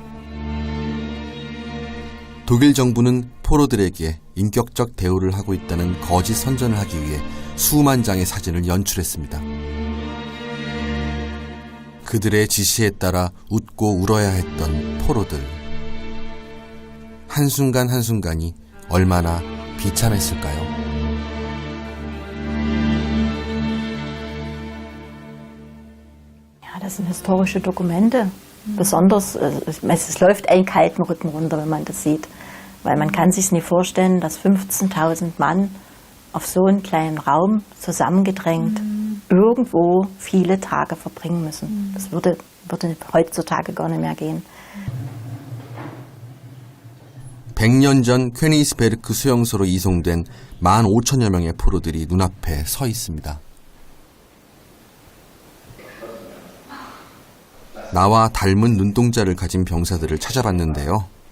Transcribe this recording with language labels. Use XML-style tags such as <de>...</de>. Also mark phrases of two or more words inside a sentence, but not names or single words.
<ko>독일 정부는 포로들에게 인격적 대우를 하고 있다는 거짓 선전을 하기 위해 수만 장의 사진을 연출했습니다. 그들의 지시에 따라 웃고 울어야 했던 포로들. 한순간 한순간이 얼마나 비참했을까요?</ko> <de>Ja, das sind historische Dokumente. Besonders, es läuft einen kalten Rücken runter, wenn man das sieht. Weil man kann sich nicht vorstellen, dass 15.000 Mann auf so einen kleinen Raum zusammengedrängt irgendwo viele Tage verbringen müssen. Das würde heutzutage gar nicht mehr gehen.</de> <ko>100년 전 퀘니스베르크 수용소로 이송된 15,000여 명의 포로들이 눈앞에 서 있습니다. 나와 닮은 눈동자를 가진 병사들을 찾아봤는데요.</ko>